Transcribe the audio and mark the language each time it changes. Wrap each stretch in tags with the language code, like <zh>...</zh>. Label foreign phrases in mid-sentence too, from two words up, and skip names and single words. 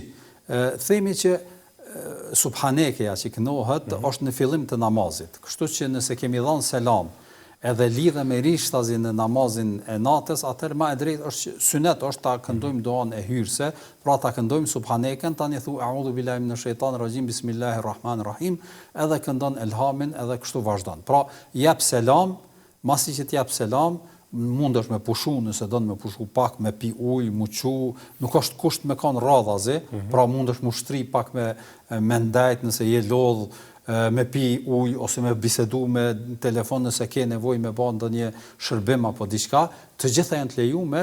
<sq>Themi që subhanekeja që kënohet është në fillim të namazit. Kështu që nëse kemi dhënë selam edhe lidhemi rishtazi në namazin e natës, atëherë më e drejtë është sunet është ta këndojmë duan e hyrse, pra ta këndojmë subhaneken, tani thu</sq> <ar>أعوذ بالله من الشيطان الرجيم، بسم الله الرحمن الرحيم,</ar> <sq>edhe këndon elhamin edhe kështu vazhdon. Pra jep selam, masi që t'jap selam, mundesh me pushu, nëse do me pushu pak, me pi ujë, mu qu, nuk është kusht me kanë radhazi, pra mundesh mu shtri pak me ndajt nëse je lodh, me pi ujë, ose me bisedu me telefon nëse ke nevojë me bën ndonjë shërbim apo diçka, të gjitha janë të lejuame,</sq>